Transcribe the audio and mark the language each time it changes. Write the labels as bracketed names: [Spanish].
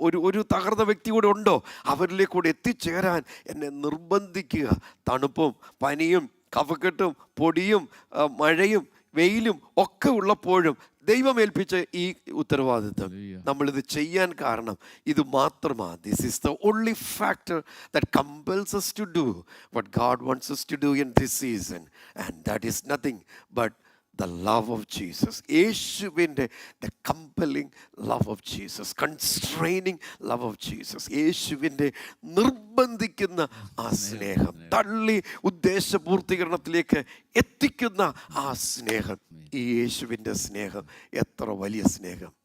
[Malayalam] ഒരു തകർന്ന വ്യക്തി കൂടെ ഉണ്ടോ? അവരിലേക്ക് കൂടെ എത്തിച്ചേരാൻ എന്നെ നിർബന്ധിക്കുക. തണുപ്പും പനിയും കഫക്കെട്ടും പൊടിയും മഴയും വെയിലും ഒക്കെ ഉള്ളപ്പോഴും ദൈവം ഏൽപ്പിച്ച ഈ ഉത്തരവാദിത്വം നമ്മളിത് ചെയ്യാൻ കാരണം ഇത് മാത്രമാണ്. [English] This is the only factor that compels us to do what God wants us to do in this season, and that is nothing but the love of Jesus. [Malayalam] യേശുവിൻ്റെ [English] the compelling love of Jesus, [Malayalam] constraining love of Jesus, യേശുവിൻ്റെ നിർബന്ധിക്കുന്ന ആ സ്നേഹം, തള്ളി ഉദ്ദേശപൂർത്തീകരണത്തിലേക്ക് എത്തിക്കുന്ന ആ സ്നേഹം, ഈ യേശുവിൻ്റെ സ്നേഹം എത്ര വലിയ സ്നേഹം.